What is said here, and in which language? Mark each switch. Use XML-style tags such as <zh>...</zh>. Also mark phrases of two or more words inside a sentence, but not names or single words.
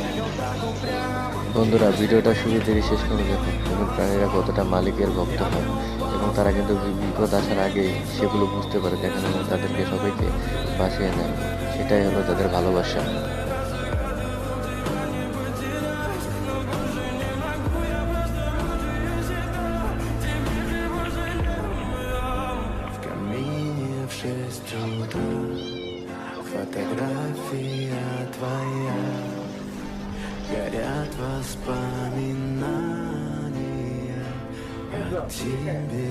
<bn>বন্ধুরা, ভিডিওটা শুরু থেকে শেষ করে দেখুন এবং প্রাণীরা কতটা মালিকের ভক্ত হয় এবং তারা কিন্তু বিপদ আসার আগেই সেগুলো বুঝতে পারে, দেখেন, এবং তাদেরকে সবাইকে বাঁচিয়ে নেয়। সেটাই হলো তাদের ভালোবাসা।</bn> <ru>Камине в 6 утра фотография твоя, горят воспоминания о тебе.</ru>